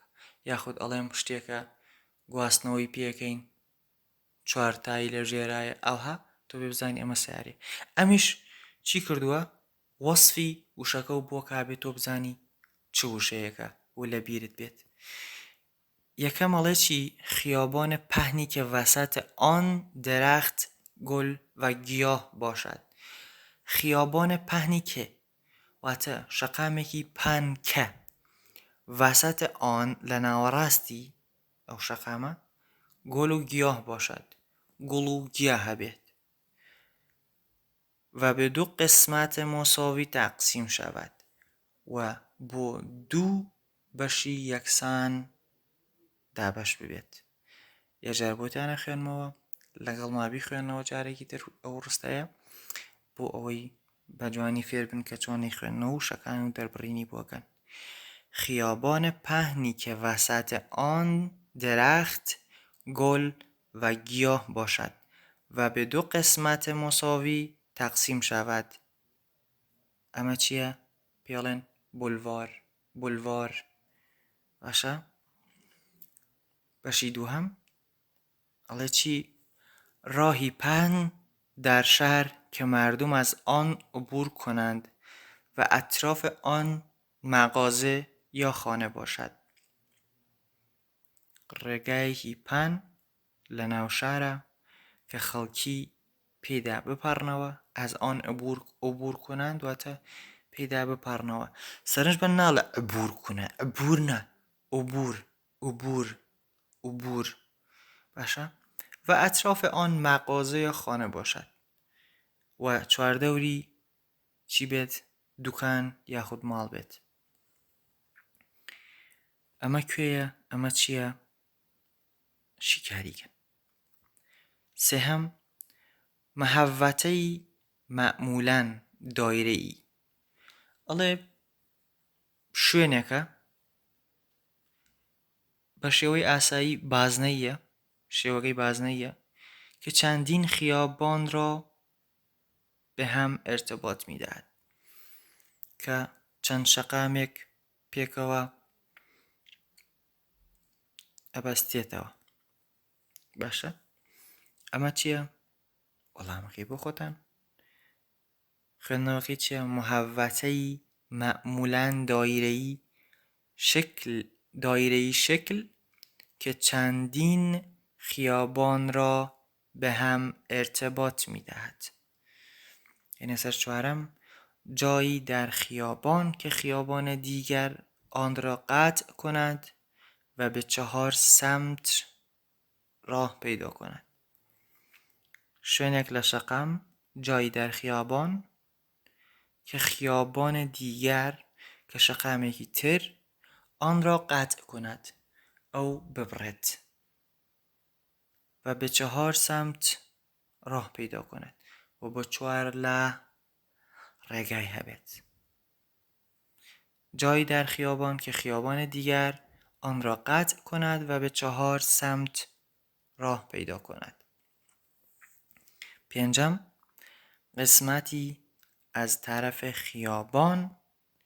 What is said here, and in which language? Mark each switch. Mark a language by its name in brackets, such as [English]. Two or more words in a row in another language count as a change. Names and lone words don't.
[Central Kurdish] یاخود ئەڵێم شتێکە گواستنەوەی پێکەین چوارتایی لە ژێرایە ئەوها تۆ بێ بزانی ئەمە سیارێ. ئەمیش چی کردووە؟ وەسفی وشەکە و بۆ کابێت تۆ بزانی چ وشەیەکە و لە بیرت بێت. یەکەم ئەڵێ چی؟ [Persian] خیابان پهنی که وسط آن درخت گل و گیاه باشد. خیابان پهنی که [Central Kurdish] واتە شەقامێکی پانکە [Persian] وسط آن [Central Kurdish] لە ناوەڕاستی ئەو شەقامە [Persian] گل و گیاه باشد، [Central Kurdish] گوڵ و گیا هەبێت [Persian] و به دو قسمت مساوی تقسیم شود [Central Kurdish] و بۆ دوو بەشی یەکسان دابەش ببێت. یەجار بۆتانە خوێنمەوە لەگەڵ مابی خوێنەوە جارێکی تر ئەو ڕستەیە بۆ ئەوەی بە جوانی فێر بن کە چۆنی خوێندنەوە و شەکان و دەربڕینی بۆکەن. [Persian] خیابان پهنی که وسط آن درخت گل و گیاه باشد و به دو قسمت مساوی تقسیم شود. [Central Kurdish] ئەمە چییە؟ پێڵێن بولوار. بولوار. باشە؟ بەشی دووهەم ئەڵێ چی؟ [Persian] راهی پهن در شهر که مردم از آن عبور کنند و اطراف آن مغازه یا خانه باشد. [Central Kurdish] ڕێگایەکی پان لە ناو شارە کە خەڵکی پێدا بپەڕنەوە [Persian] ئەز ئان عبور کنند [Central Kurdish] واتە پێدا بپەڕنەوە. سەرنج بە ناڵە عبور کونە، عبور نە، [Persian] عبور، عبور، عبور. باشە؟ و اطراف آن مغازه یا خانه باشد [Central Kurdish] و چواردەوری چی بێت؟ دوکان یاخود ماڵ بێت. ئەمە کوێیە؟ ئەمە چییە؟ شیکاریگەن. [Persian] سێهەم محوطەی معمولاً دایرەیی. [Central Kurdish] ئەڵێ شوێنێکە بە شێوەی ئاسایی بازنەیە، شێوەکەی بازنەیە [Persian] که چندین خیابان را به هم ارتباط می‌دهد [Central Kurdish] کە چەند شەقامێک پێکەوە ئەبەستێتەوە. باشە؟ ئەمە چییە؟ وەڵامەکەی بۆ خۆتان. خوێندنەوەکەی چییە؟ [Persian] محوطەی معمولاً دایره‌ای شکل که چندین خیابان را به هم ارتباط می‌دهد. یعنی سر چهارم جایی در خیابان که خیابان دیگر آن را قطع کند و به 4 سمت راه پیدا کند. [Central Kurdish] شوێنێک لە شەقام [Persian] جایی در خیابان که خیابان دیگر که [Central Kurdish] شەقامێکی تر [Persian] آن را قطع کند [Central Kurdish] ئەو ببڕێت [Persian] و به 4 سمت راه پیدا کند [Central Kurdish] و بۆ 4 لا ڕێگای هەبێت. [Persian] جایی در خیابان که خیابان دیگر آن را قطع کند و به 4 سمت راه پیدا کند. پێنجەم قسمتی از طرف خیابان که محل رفت و آمد عابران پیاده است.